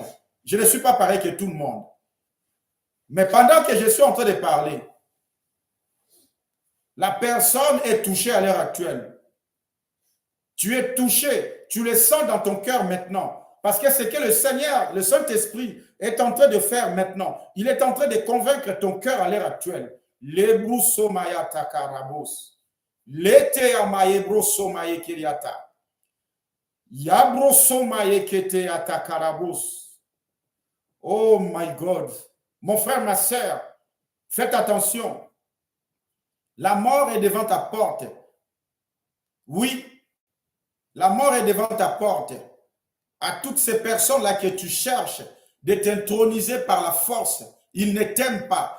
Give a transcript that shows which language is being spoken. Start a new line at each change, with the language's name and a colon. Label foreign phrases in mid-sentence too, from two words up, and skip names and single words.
French: Je ne suis pas pareil que tout le monde. Mais pendant que je suis en train de parler, la personne est touchée à l'heure actuelle. Tu es touché, tu le sens dans ton cœur maintenant. Parce que c'est que le Seigneur, le Saint-Esprit, est en train de faire maintenant. Il est en train de convaincre ton cœur à l'heure actuelle. Lebruso mayata karabos. Lete amaye broso maye kiriata. Yabroso maye kete atakarabos.
English: Oh my God.
French: Mon frère, ma sœur, faites attention. La mort est devant ta porte. Oui, la mort est devant ta porte. À toutes ces personnes-là que tu cherches de t'introniser par la force, ils ne t'aiment pas.